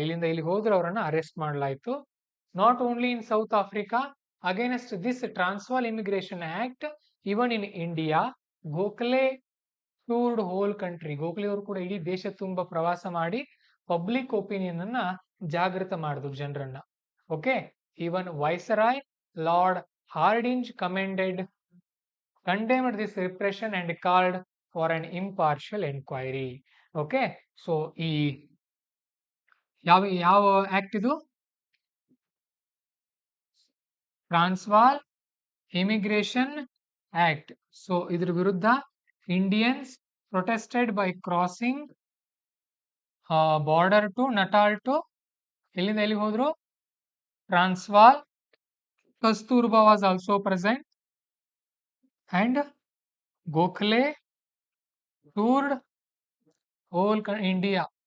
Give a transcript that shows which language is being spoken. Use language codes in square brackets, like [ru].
[kn] ಇಲ್ಲಿಂದ ಇಲ್ಲಿ ಹೋದ್ರೆ ಅವರನ್ನ ಅರೆಸ್ಟ್ ಮಾಡಲಾಯಿತು. [en] Not only in south Africa, against this Transvaal immigration act, even in India, Gokhale toured whole country. [kn] Gokhale ಅವರು ಕೂಡ ಇಡೀ ದೇಶ ತುಂಬಾ ಪ್ರವಾಸ ಮಾಡಿ ಪಬ್ಲಿಕ್ ಒಪಿನಿಯನ್ ಅನ್ನ ಜಾಗೃತ ಮಾಡಿದ್ರು ಜನರನ್ನ. [en] Okay, even viceroy lord Hardinge condemned this repression and called for an impartial enquiry. [kn] Okay, so ಈ ಯಾವ ಆಕ್ಟ್ ಇದು? [en] Transvaal immigration act. [kn] ಸೊ ಇದ್ರ ವಿರುದ್ಧ [en] Indians protested by crossing border to Natal to, [kn] ಎಲ್ಲಿಂದ ಎಲ್ಲಿ ಹೋದ್ರು? [en] Transvaal. Kasturba was also present and Gokhale toured whole India.